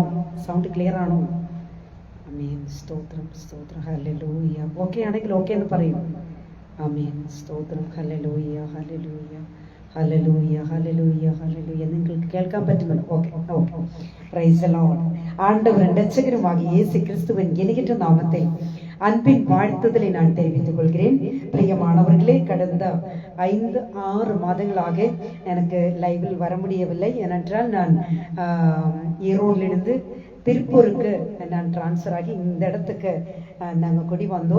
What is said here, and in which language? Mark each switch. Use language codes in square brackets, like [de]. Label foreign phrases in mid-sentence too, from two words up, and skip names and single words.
[en] sound clear [ml] ആണോ? ആമേൻ. സ്തോത്രം സ്തോത്രം. ഹല്ലേലൂയ. ഓക്കെ ആണെങ്കിൽ ഓക്കെ എന്ന് പറയും. ആമേൻ. സ്തോത്രം. ഹല്ലേലൂയ ഹല്ലേലൂയ ഹല്ലേലൂയ ഹല്ലേലൂയ ഹല്ലേലൂയ. നിങ്ങൾക്ക് കേൾക്കാൻ പറ്റുന്നുണ്ട്? [en] okay okay. praise the Lord. [ta] ஆண்டவரின் இரட்சகருமாகிய இயேசு கிறிஸ்துவின் இனியற்ற நாமத்தில் அன்பின் வாழ்த்துதலை நான் தெரிவித்துக் கொள்கிறேன். பிரியமானவர்களே, கடந்த 5-6 மாதங்களாக எனக்கு லைவில் வர முடியவில்லை. ஏனென்றால் நான் ஈரோடிலிருந்து திருப்பூருக்கு நான் டிரான்ஸ்ஃபர் ஆகி இந்த இடத்துக்கு நாங்கள் குடி வந்தோம்.